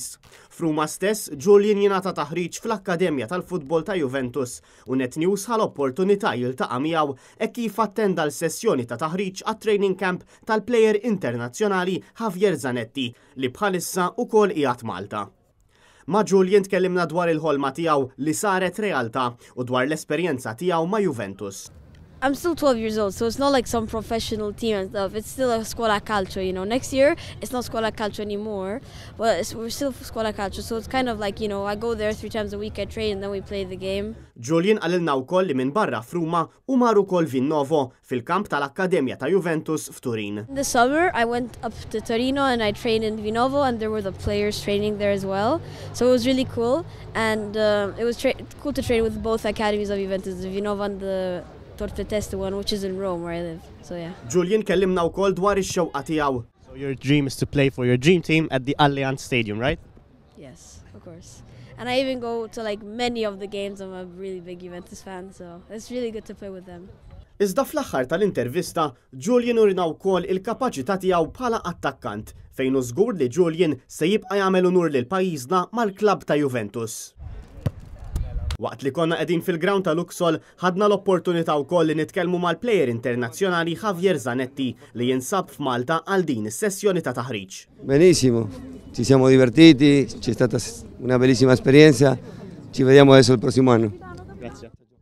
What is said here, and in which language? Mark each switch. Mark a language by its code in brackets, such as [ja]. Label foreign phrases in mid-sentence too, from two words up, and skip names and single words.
[mt] F'Ruma stess, Julian jingħata taħriġ fl-Akkademja tal-Futbol ta' Juventus u Net News ħal opportunità jiltaqa' miegħu hekk kif attenda l-sessjoni ta' taħriġ għat- [en] training camp [mt] tal-plejer internazzjonali Javier Zanetti li bħalissa wkoll qiegħed Malta. Ma' Julian tkellimna dwar il-ħolma tiegħu li saret realtà u dwar l-esperjenza tiegħu ma' Juventus. [en] I'm still 12 years old, so it's not like some professional team and stuff. It's still a [it] squadra calcio, [en] you know. Next year, it's not [it] squadra calcio [en] anymore, but we're still [it] squadra calcio. [en] So it's kind of like, you know, I go there 3 times a week, I train, and then we play the game. [mt] Julian qalilna wkoll li minn barra f'Ruma u mar ukoll Vinnovo fil-kamp tal-Akkademja ta' Juventus f'Turin. [en] In the summer, I went up to Torino and I trained in Vinnovo, and there were the players training there as well. So it was really cool, and it was cool to train with both academies of Juventus, the Vinnovo and the Torre Teste one, which is in Rome, where I live. So yeah. [mt] Julian kellimna wkoll dwar ix-xewqa tiegħu. [en] So your dream is to play for your dream team at the Allianz Stadium, right? Yes, of course. And I even go to like many of the games. I'm a really big Juventus fan, so it's really good to play with them. [mt] Iżda fl-aħħar tal-intervista, Julian urina wkoll il-kapaċità tiegħu bħala attakkant fejn hu żgur li Julian se jibqa' jagħmel unur lil pajjiżna mal-klabb ta' Juventus. Waqt li konna qegħdin fil-ground ta' Luxol, ħadna l-opportunità wkoll li nitkellmu mal-plejer internazzjonali Javier Zanetti li jinsab f'Malta għal din is-sessjoni ta' taħriġ. [it] Benissimo, ci siamo divertiti, c'è stata una bellissima esperienza, ci vediamo adesso il prossimo anno. Grazie.